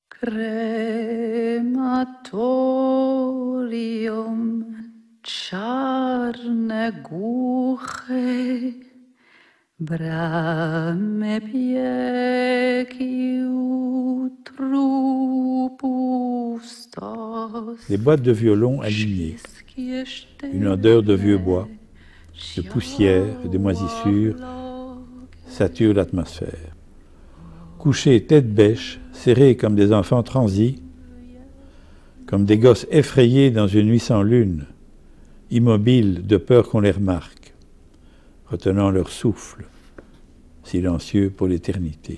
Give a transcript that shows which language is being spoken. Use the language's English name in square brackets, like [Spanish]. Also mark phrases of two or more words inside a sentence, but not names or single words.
[Polish] Crematorium, czarne, głuche, bramy pieki u trupów stos. [French] Des boîtes de violon alignées, une odeur de vieux bois, de poussière et de moisissure sature l'atmosphère. Couchés tête bêche, serrés comme des enfants transis, comme des gosses effrayés dans une nuit sans lune, immobiles de peur qu'on les remarque, retenant leur souffle, silencieux pour l'éternité.